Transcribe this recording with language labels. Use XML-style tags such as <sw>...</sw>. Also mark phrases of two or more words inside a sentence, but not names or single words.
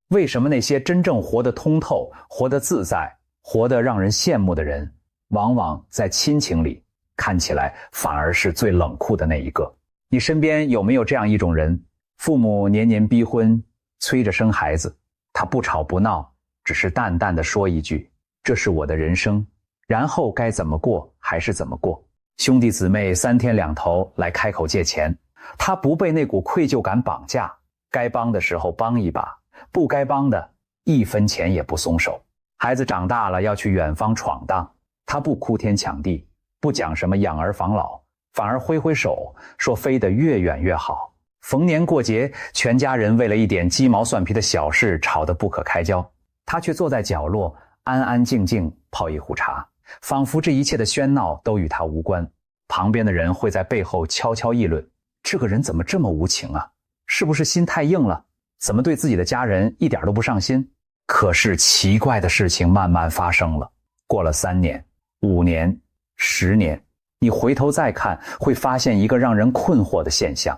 <zh>為什麼那些真正活得通透、活得自在、活得讓人羨慕的人，往往在親情裡看起來反而是最冷酷的那一個？你身邊有沒有這樣一種人，父母年年逼婚，催着生孩子，他不吵不鬧，只是淡淡的說一句，這是我的人生，然後該怎麼過還是怎麼過。兄弟姊妹三天兩頭來開口借錢，他不被那股愧疚感綁架，該幫的時候幫一把，不該幫的一分錢也不鬆手。孩子長大了要去遠方闖蕩，他不哭天搶地，不講什麼養兒防老，反而揮揮手說飛得越遠越好。逢年過節，全家人為了一點雞毛蒜皮的小事吵得不可開交，他卻坐在角落安安靜靜泡一壺茶，仿佛這一切的喧鬧都與他無關。旁邊的人會在背後悄悄議論，這個人怎麼這麼無情啊？是不是心太硬了？怎麼對自己的家人一點都不上心？可是奇怪的事情慢慢發生了。過了3年、5年、10年，你回頭再看，会發現一個讓人困惑的現象。</zh>